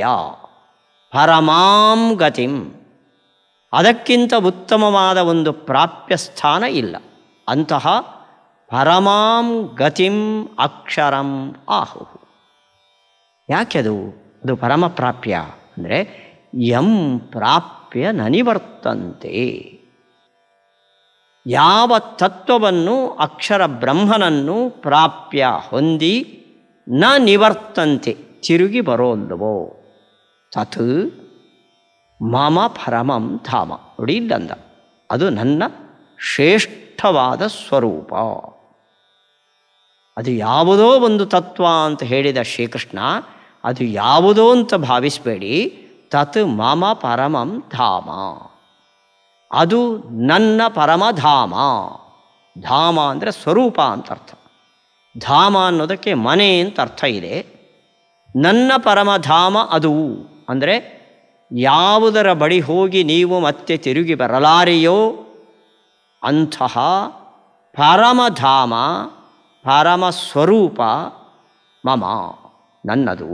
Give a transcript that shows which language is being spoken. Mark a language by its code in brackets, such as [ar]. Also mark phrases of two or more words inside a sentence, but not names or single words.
[sa] ಪರಮಾಂ ಗತಿಂ, [kn] ಅದಕ್ಕಿಂತ ಉತ್ತಮವಾದ ಒಂದು ಪ್ರಾಪ್ಯ ಸ್ಥಾನ ಇಲ್ಲ. [sa] ಅಂತಹ ಪರಮಾಂ ಗತಿಂ ಅಕ್ಷರಂ ಆಹುಃ. [kn] ಯಾಕೆದು ಅದು ಪರಮ ಪ್ರಾಪ್ಯ ಅಂದರೆ [sa] ಯಂ ಪ್ರಾಪ್ಯ ನ ನಿವರ್ತಂತೆ. [kn] ಯಾವ ತತ್ವವನ್ನು ಅಕ್ಷರ ಬ್ರಹ್ಮನನ್ನು ಪ್ರಾಪ್ಯ ಹೊಂದಿ [sa] ನ ನಿವರ್ತಂತೆ [kn] ತಿರುಗಿ ಬರೋಲ್ಲವೋ [sa] ತತ್ ಮಮ ಪರಮಂ ಧಾಮ. [kn] ನೋಡಿ ಇಲ್ಲಂದ, ಅದು ನನ್ನ ಶ್ರೇಷ್ಠವಾದ ಸ್ವರೂಪ. ಅದು ಯಾವುದೋ ಒಂದು ತತ್ವ ಅಂತ ಹೇಳಿದ ಶ್ರೀಕೃಷ್ಣ, ಅದು ಯಾವುದೋ ಅಂತ ಭಾವಿಸಬೇಡಿ. [sa] ತತ್ ಮಮ ಪರಮಂ ಧಾಮ, [kn] ಅದು ನನ್ನ ಪರಮಧಾಮ. ಧಾಮ ಅಂದರೆ ಸ್ವರೂಪ ಅಂತ ಅರ್ಥ. ಧಾಮ ಅನ್ನೋದಕ್ಕೆ ಮನೆ ಅಂತ ಅರ್ಥ ಇದೆ. ನನ್ನ ಪರಮಧಾಮ ಅದು ಅಂದರೆ ಯಾವುದರ ಬಳಿ ಹೋಗಿ ನೀವು ಮತ್ತೆ ತಿರುಗಿ ಬರಲಾರೆಯೋ ಅಂತಹ ಪರಮಧಾಮ, ಪರಮ ಸ್ವರೂಪ ಮಮ, ನನ್ನದು.